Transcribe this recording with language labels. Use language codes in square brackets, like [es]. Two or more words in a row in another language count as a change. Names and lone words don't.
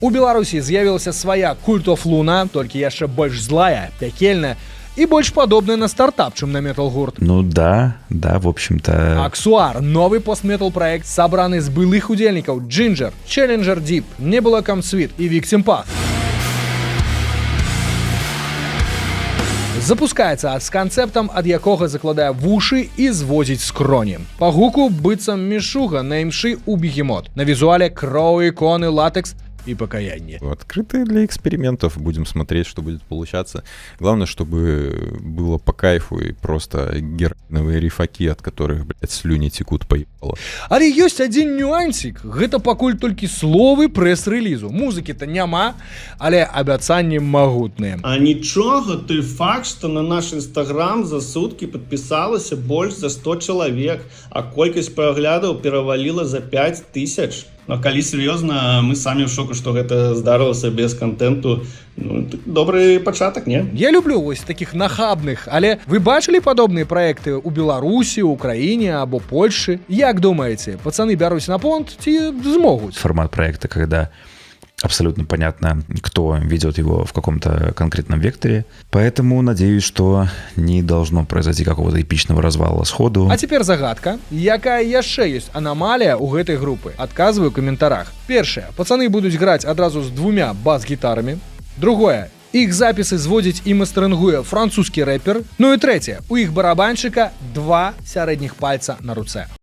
[be] У Беларусі з'явілася свая Cult of Luna, толькі яшчэ больш злая, пякельная і больш падобная на стартап, чым на метал-гурт. [ru] Ну да, в общем-то... [be] Аксуар, новы постметал проект, сабраны з былых удзельнікаў Ginger, Challenger Deep, Nebula Comsweet і Victim Path. Запускаецца з канцэптам, ад якога закладае вушы і зводзіць скроні. Па гуку быццам мішуга на імшы у бегемот. На візуале кроў, іконы, [ru] латекс и покаяние. Открытые для экспериментов, будем смотреть, что будет получаться. Главное, чтобы было по кайфу и просто героиновые рифаки, от которых, блядь, слюни текут поебало. [be] Але ёсць адзін нюансик. Гэта пакуль толькі словы прэс-рэлізу. Музыкі-то няма, але абяцанні магутныя. А нічога, той факт, што на наш Instagram за суткі падпісалася больш за 100 чалавек, а колькасць праглядаў пераваліла за 5000. А калі серьезно, мы самі [ru] в шоку, [be] што гэта здарылася без контенту. Ну, добрый пачатак, не? Я люблю вось таких нахабных, але вы бачылі падобныя праекты ў Беларусі, Украіне або Польшы? Як думаеце, пацаны бяруць на понт ці змогуць? [ru] Формат проекта, когда абсолютно понятно, кто ведет его в каком-то конкретном векторе. Поэтому надеюсь, что не должно произойти какого-то эпичного развала сходу. А теперь загадка. [be] Якая яшчэ ёсць аномалія ў гэтай групы? Адказваю ў каментарах. Першае. Пацаны будуць граць адразу з 2 бас-гітарамі. Другое. Іх запісы зводзіць і мастерынгуе французскі рэпер. Ну і трэцяе. У іх барабаншчыка 2 сярэдніх пальца на руцэ.